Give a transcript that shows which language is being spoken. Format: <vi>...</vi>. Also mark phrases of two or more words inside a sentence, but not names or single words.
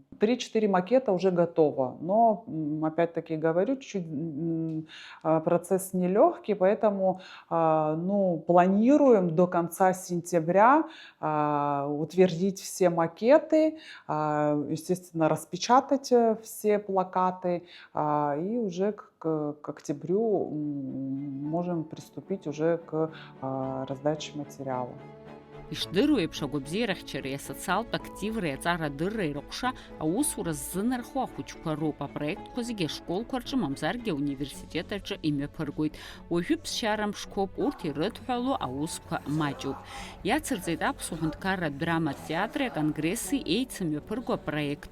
<ru>3-4 макета уже готово, но опять-таки говорю, чуть-чуть процесс нелегкий, поэтому планируем до конца сентября утвердить все макеты, естественно, распечатать все плакаты, и уже к октябрю можем приступить уже к раздаче материала.</ru> <ab>Ишдыруеиԥш агәабзиарахьчареи асоциалтә активреи аҵарадырреи рыҟәша аусура ззынархо ахәыҷқәа роуп. Апроектқәа зегьы ашколқәа рҿы, мамзаргьы ауниверситет аҿы имҩаԥыргоит. Уажәы ԥсшьара мшқәоуп, урҭ ирыдҳәало аусқәа маҷуп. Иацырҵеит Аԥсуа Ҳәынҭқарратә драматә театри аконгресси еицымҩаԥырго апроект.</ab>